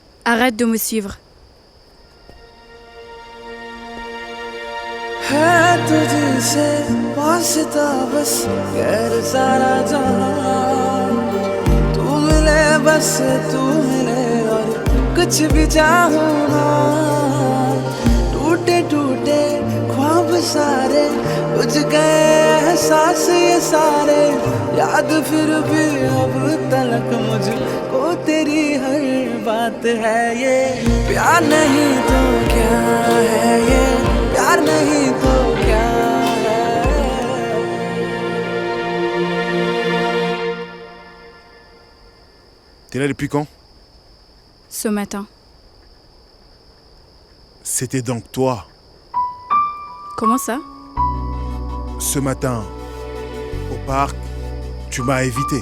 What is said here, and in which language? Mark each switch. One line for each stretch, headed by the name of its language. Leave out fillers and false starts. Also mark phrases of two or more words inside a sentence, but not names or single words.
French: Arrête de me suivre.
Hindi: है तुझसे वास्ता बस गैर सारा जहां तू मिले बस तू मिले और कुछ भी चाहूँ ना टूटे टूटे ख्वाब सारे बुझ गए एहसास ये सारे याद फिर भी अब तलक मुझको तेरी हर बात है ये प्यार नहीं तो क्या है ये प्यार नहीं तो क्या है
French: T'es là depuis quand? Ce matin. C'était donc toi. Comment ça? Ce matin, au parc, tu m'as évité.